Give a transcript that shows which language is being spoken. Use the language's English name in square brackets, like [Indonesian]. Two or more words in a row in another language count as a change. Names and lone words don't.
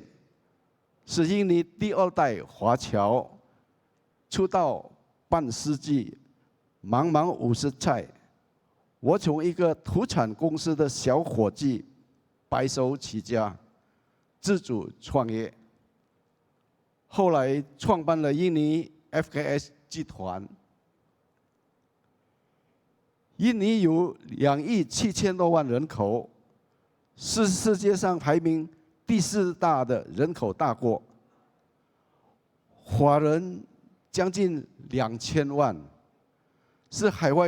[Chinese] 是印尼第2代華僑，出道半世紀，茫茫50載。我從一個土產公司的小伙計，白手起家，自主創業，後來創辦了印尼 FKS 集團。印尼有2億7千多萬人口，是世界上排名第4大的人口大国，华人将近2000万，是海外